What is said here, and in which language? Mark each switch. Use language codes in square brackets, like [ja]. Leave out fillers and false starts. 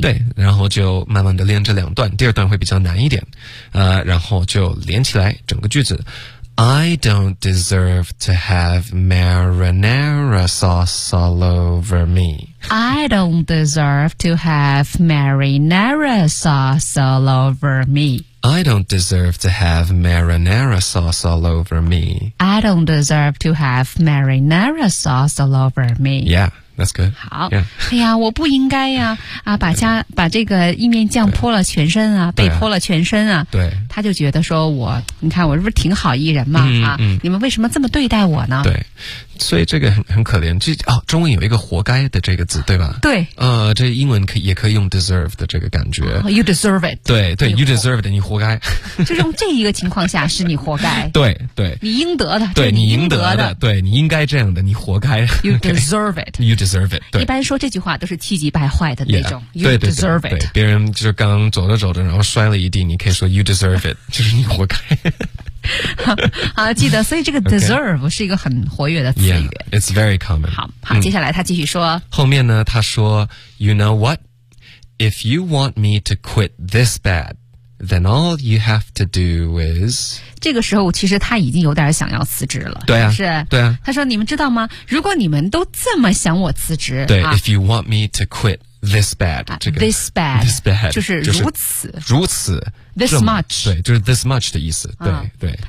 [zh] 对，然后就慢慢的练这两段，第二段会比较难一点。然后就连起来整个句子。 [en] I don't deserve to have marinara sauce all over me. I don't deserve to have marinara sauce all over me. I don't deserve to have marinara sauce all over me. I don't deserve to have marinara sauce all over me. Yeah, that's good. [zh] 好、哎呀，我不应该呀、把这个意面酱泼了全身啊，被泼了全身啊。对。他就觉得说我，你看我是不是挺好艺人嘛、嗯、啊、嗯，你们为什么这么对待我呢？对，所以这个很可怜。哦，中文有一个活该的这个字，对吧？对，这英文也可以用 deserve 的这个感觉。 [en] Oh, you deserve it。 [zh] 对对 ， [en] you deserve it， [zh] 你活该。就用这一个情况下是你活该。对对，你应得的，对你应得的，对你应该这样的，你活该。 [en] You deserve it。 You deserve it。 [zh] 一般说这句话都是气急败坏的那种。 [en] Yeah, you deserve [zh] 对对对对 it。别人就是刚走着走着，然后摔了一地，你可以说 [en] you deserve it， [zh] 就是你活该。好，记得，所以这个 deserve 是一个很活跃的词语。 [en] Yeah, it's very common. [zh] 好，接下来他继续说。后面呢，他说 ， [en] You know what? If you want me to quit this bad, then all you have to do is. [zh] 这个时候，其实他已经有点想要辞职了。对啊，是，对啊。他说，你们知道吗？如果你们都这么想我辞职，对、啊、 [en] ，If you want me to quit this bad,、 [zh] 这个、 [en] this bad [zh] 就是如此，就是、如此。 [en] This much， [zh] 对，就是 [en] this much [zh] 的意思，对、啊、对，